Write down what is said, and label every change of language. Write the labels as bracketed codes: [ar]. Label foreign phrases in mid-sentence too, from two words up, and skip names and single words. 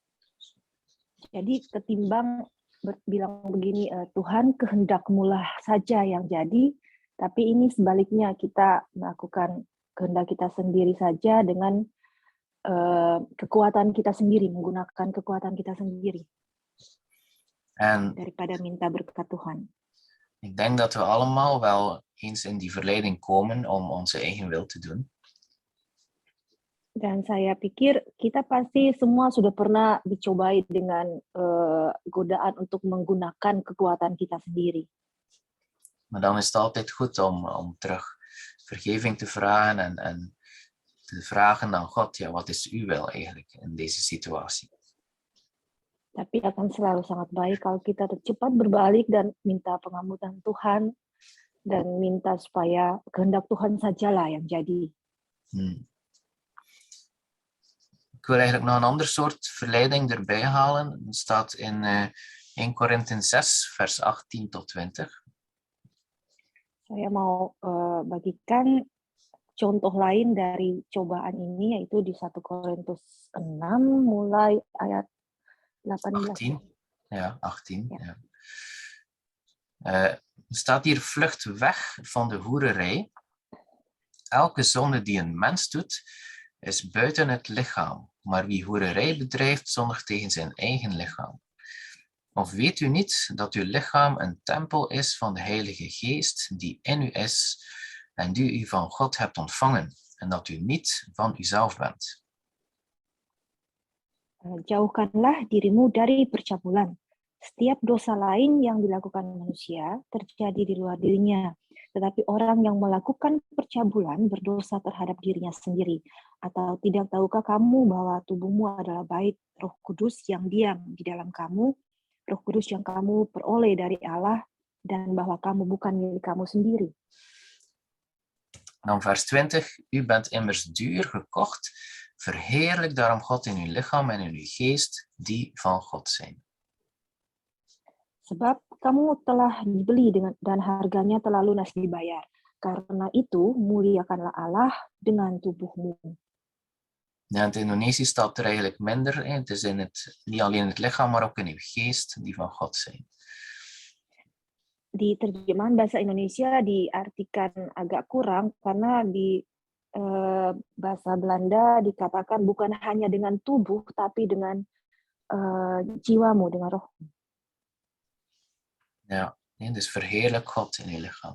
[id] Jadi ketimbang bilang begini, Tuhan kehendakmu-lah saja yang jadi, tapi ini sebaliknya kita melakukan kehendak kita sendiri saja dengan kekuatan kita sendiri, menggunakan kekuatan kita sendiri. [nl] En [id] daripada minta berkat Tuhan. [nl] Ik denk dat we allemaal wel eens in die verleiding komen om onze eigen wil te doen. [id] Dan saya pikir kita pasti semua sudah pernah dicobai dengan godaan untuk menggunakan kekuatan kita sendiri. [nl] Maar dan is het altijd goed om terug vergeving te vragen en te vragen aan God, ja, wat is uw wil eigenlijk in deze situatie? [id] Tapi akan selalu sangat baik kalau kita cepat berbalik dan minta pengampunan Tuhan dan minta supaya kehendak Tuhan sajalah yang jadi. [nl] Ik wil eigenlijk nog een ander soort verleiding erbij halen. Dat staat in 1 Korinthe 6, vers 18 tot 20. [id] Saya mau bagikan contoh lain dari cobaan ini, yaitu di 1 Korintus 6 mulai ayat 18. 18. [nl] Ja, 18. Ja. Er staat hier vlucht weg van de hoererij. Elke zonde die een mens doet, is buiten het lichaam. Maar wie hoererij bedrijft, zondigt tegen zijn eigen lichaam. Of weet u niet dat uw lichaam een tempel is van de Heilige Geest die in u is en die u van God hebt ontvangen en dat u niet van uzelf bent? [id] Jauhkanlah dirimu dari percabulan. Setiap dosa lain yang dilakukan manusia terjadi di luar dirinya. Tetapi orang yang melakukan percabulan berdosa terhadap dirinya sendiri. Atau tidak tahukah kamu bahwa tubuhmu adalah bait Roh Kudus yang diam di dalam kamu, Roh Kudus yang kamu peroleh dari Allah, dan bahwa kamu bukan milik kamu sendiri. [nl] Dan vers 20. U bent immers duur gekocht. Verheerlijk daarom God in uw lichaam en in uw geest, die van God zijn. [id] Sebab kamu telah dibeli dan harganya telah lunas dibayar. Karena itu, muliakanlah Allah dengan tubuhmu. [nl] Ja, in het Indonesisch staat er eigenlijk minder. Het is niet alleen het lichaam, maar ook in uw geest, die van God zijn. [id] Di terjemahan bahasa Indonesia diartikan agak kurang karena di bahasa Belanda dikatakan bukan hanya dengan tubuh, tapi dengan jiwamu, dengan roh. [nl] Ja, dus verheerlijk God in je lichaam.